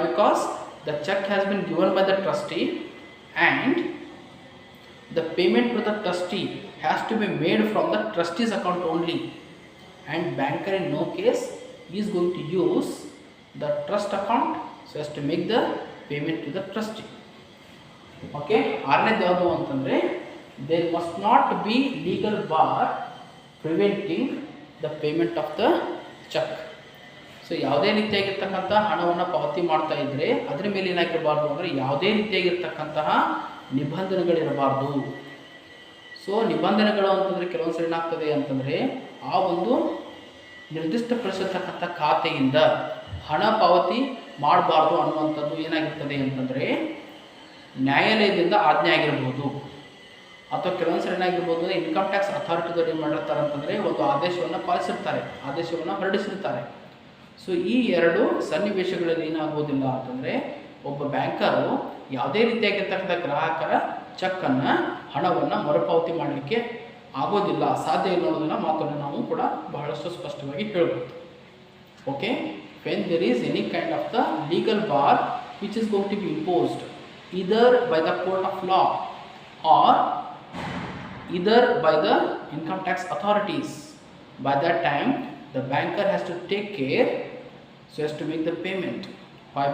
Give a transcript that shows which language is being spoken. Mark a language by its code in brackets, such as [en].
[en] Because the check has been given by the trustee and the payment to the trustee has to be made from the trustee's account only, and banker in no case is going to use the trust account so as to make the payment to the trustee. Okay, [kn] ಆರನೇದು ಯಾವುದು ಅಂತಂದರೆ [en] there must not be legal bar preventing the payment of the check. [kn] So ಯಾವುದೇ ರೀತಿಯಾಗಿರ್ತಕ್ಕಂಥ ಹಣವನ್ನು ಪಾವತಿ ಮಾಡ್ತಾ ಇದ್ದರೆ ಅದರ ಮೇಲೆ ಏನಾಗಿರಬಾರ್ದು ಅಂದರೆ ಯಾವುದೇ ರೀತಿಯಾಗಿರ್ತಕ್ಕಂತಹ ನಿಬಂಧನೆಗಳಿರಬಾರ್ದು. ಸೊ ನಿಬಂಧನೆಗಳು ಅಂತಂದರೆ ಕೆಲವೊಂದು ಸರಿ ಏನಾಗ್ತದೆ ಅಂತಂದರೆ ಆ ಒಂದು ನಿರ್ದಿಷ್ಟಪಡಿಸಿರ್ತಕ್ಕಂಥ ಖಾತೆಯಿಂದ ಹಣ ಪಾವತಿ ಮಾಡಬಾರ್ದು ಅನ್ನುವಂಥದ್ದು ಏನಾಗಿರ್ತದೆ ಅಂತಂದರೆ ನ್ಯಾಯಾಲಯದಿಂದ ಆಜ್ಞೆ ಆಗಿರ್ಬೋದು, ಅಥವಾ ಕೆಲವೊಂದು ಸರಿ ಏನಾಗಿರ್ಬೋದು ಇನ್ಕಮ್ ಟ್ಯಾಕ್ಸ್ ಅಥಾರಿಟಿದವ್ರು ಏನು ಮಾಡಿರ್ತಾರೆ ಅಂತಂದರೆ ಒಂದು ಆದೇಶವನ್ನು ಪಾಲಿಸಿರ್ತಾರೆ, ಆದೇಶವನ್ನು ಹೊರಡಿಸಿರ್ತಾರೆ. ಸೊ ಈ ಎರಡು ಸನ್ನಿವೇಶಗಳಲ್ಲಿ ಏನಾಗೋದಿಲ್ಲ ಅಂತಂದರೆ ಒಬ್ಬ ಬ್ಯಾಂಕರು ಯಾವುದೇ ರೀತಿಯಾಗಿರ್ತಕ್ಕಂಥ ಗ್ರಾಹಕರ ಚೆಕ್ಕನ್ನು ಹಣವನ್ನು ಮರುಪಾವತಿ ಮಾಡಲಿಕ್ಕೆ ಆಗೋದಿಲ್ಲ, ಸಾಧ್ಯ ಇಲ್ಲ ಅನ್ನೋದನ್ನು ಮಾತನ್ನು ನಾವು ಕೂಡ ಬಹಳಷ್ಟು ಸ್ಪಷ್ಟವಾಗಿ ಹೇಳ್ಬೋದು. [en] Okay, when there is any kind of the legal bar which is going to be imposed either by the court of law or either by the income tax authorities, by that time the banker has to take care so as to make the payment. Why?